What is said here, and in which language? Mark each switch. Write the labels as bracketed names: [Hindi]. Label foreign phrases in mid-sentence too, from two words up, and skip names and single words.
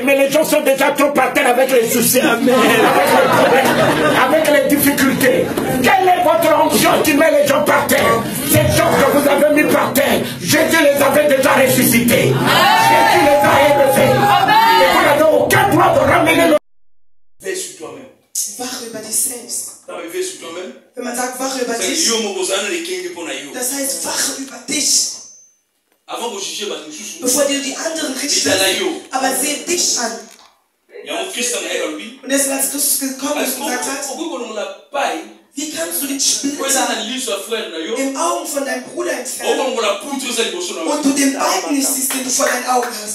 [French] Mais les gens sont déjà trop par terre avec les soucis, avec les problèmes, avec les difficultés. Quelle est votre onction qui met les gens par terre? Ces gens que vous avez mis par terre, Jésus les avait déjà ressuscités. Jésus les a élevés. Et vous n'avez aucun droit de ramener le... Veille sur toi-même. [German] Wach über dich selbst. [French] Veille sur toi-même. [German] Wenn man sagt, wache über dich, das heißt, wache über dich. Bevor du die anderen richtest, aber seh dich an. Und deswegen, als Christus gekommen ist und gesagt hat, wie kannst du den Splitter im Augen von deinem Bruder entfernen und du den Balken nicht siehst, den du vor deinen Augen hast?